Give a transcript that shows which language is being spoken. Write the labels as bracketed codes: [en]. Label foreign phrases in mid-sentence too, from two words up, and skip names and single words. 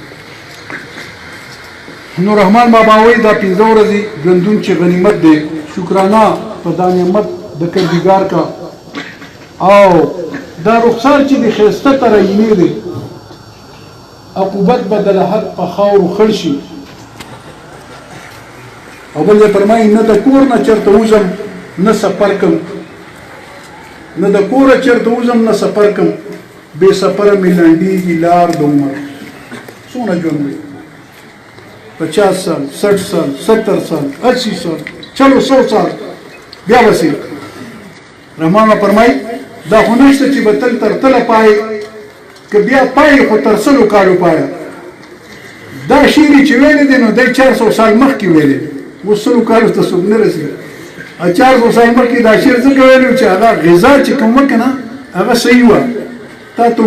[ps] نو رحمان بابا وایي دا 15 ورځې ژوندون چې غنیمت دی شکرانه په دا نعمت د کردګار کا او دا رخسار چې د ښایسته ترینې دی عقوبت به د لحد په خاورو خړ شي او بل یې فرمایي نه د کور نه چېرته وځم نه سفر کوم نه د کوره چېرته وځم نه سفر کوم بې سفره مې لنډېږي لار د عمر څومره ژوند دی 50 سال 60 سال 70 سال 80 سال چلو 100 سال بیا بسې رحمان فرمایي دا خو نشته چې به تل تر تله پای که بیا پای خو تر سلو کالو پایه دا شعر چې ویلی دی نو دی 400 سال مخکې ویلی اوس سلو کالو ته څوک نه رسېږي 400 سال مخکې دا شعر ځکه ویلی و چې هغه غذا چې کوم وه که نه هغه صحیح وه تا ته